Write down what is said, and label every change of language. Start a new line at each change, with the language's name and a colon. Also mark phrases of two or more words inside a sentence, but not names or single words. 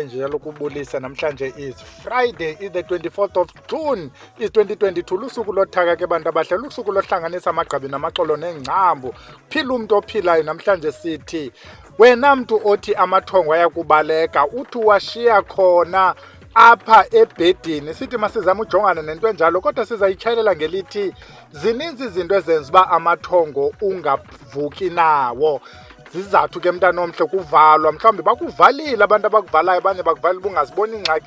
Xhosa: njalo kubulisa namhlanje
English: is Friday is the 24th of June is 2022
Xhosa: lusuku lothaka ke bantu abahle lusuku lohlanganisa amagqabi namaxolo nengcambu phila umuntu ophilayo namhlanje sithi wena mntu othi amathongo ayakubaleka uthi washiya khona apha ebhedini sithi masizama ujongana nento enjalo kodwa sizayichayelela ngelithi zininzi izinto ezenza uba amathongo ungavuki nawo zizathu ke mntana omhle kuvalwa mhlawumbe bakuvalile abantu abakuvalayo abanye bakuvalile ubungaziboni ingxaki